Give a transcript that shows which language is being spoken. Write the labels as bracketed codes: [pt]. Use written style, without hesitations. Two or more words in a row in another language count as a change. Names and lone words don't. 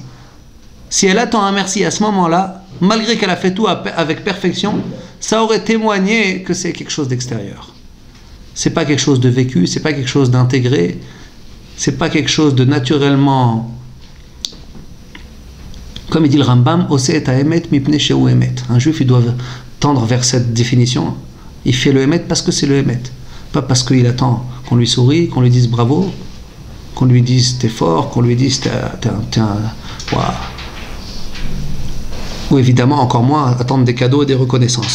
[fr] Si elle attend un merci à ce moment-là, malgré qu'elle a fait tout avec perfection, ça aurait témoigné que c'est quelque chose d'extérieur. C'est pas quelque chose de vécu, c'est pas quelque chose d'intégré, c'est pas quelque chose de naturellement, comme il dit le Rambam, [he] עושה את האמת מפני שהוא אמת. [fr] Un juif, il doit tendre vers cette définition. Il fait le Emet parce que c'est le Emet, pas parce qu'il attend qu'on lui sourie, qu'on lui dise bravo, qu'on lui dise t'es fort, qu'on lui dise t'es un wow. Ou évidemment, encore moins, attendre des cadeaux et des reconnaissances.